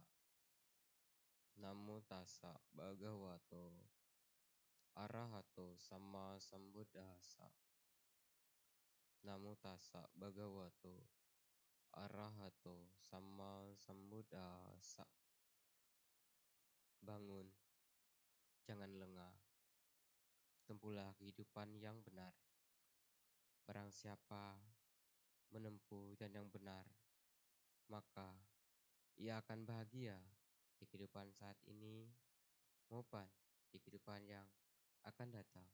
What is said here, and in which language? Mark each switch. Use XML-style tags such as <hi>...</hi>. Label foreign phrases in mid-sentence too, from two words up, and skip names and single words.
<pi>Namo tassa bhagavato arahato samma sambuddhassa. Namo tassa bhagavato arahato samma sambuddhassa.</pi> <id>Bangun, jangan lengah. Tempuhlah kehidupan yang benar. Barang siapa menempuh dan yang benar, maka ia akan bahagia di kehidupan saat ini maupun di kehidupan yang akan datang.</id>